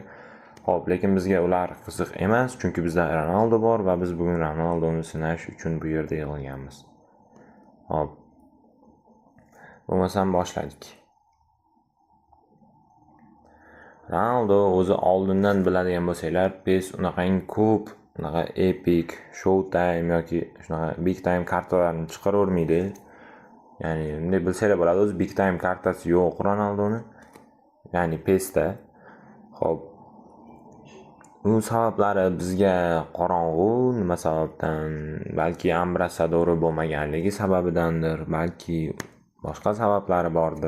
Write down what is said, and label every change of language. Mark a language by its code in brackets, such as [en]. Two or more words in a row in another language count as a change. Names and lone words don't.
[uz] Hop, lekin bizga ular qiziq emas, chunki bizda Ronaldo bor va biz bugun Ronaldoni sinash uchun bu yerda yig'ilganmiz. Hop. Bo'lmasam boshladik. Ronaldo o'zi oldindan biladigan bo'lsanglar, PES unaqangi ko'p, unaqa epic, showtime yoki shunaqa [en] big time [uz] kartalarni chiqaravermaydi. Ya'ni bunday bilsanglar bo'ladi, o'zi [en] big time [uz] kartasi yo'q Ronaldoni. Ya'ni PESda. Hop. Bu sabablari bizga qorong'u, nima sababdan? Balki ambrasadori bo'lmaganligi sababidandir, balki boshqa sabablari bordir.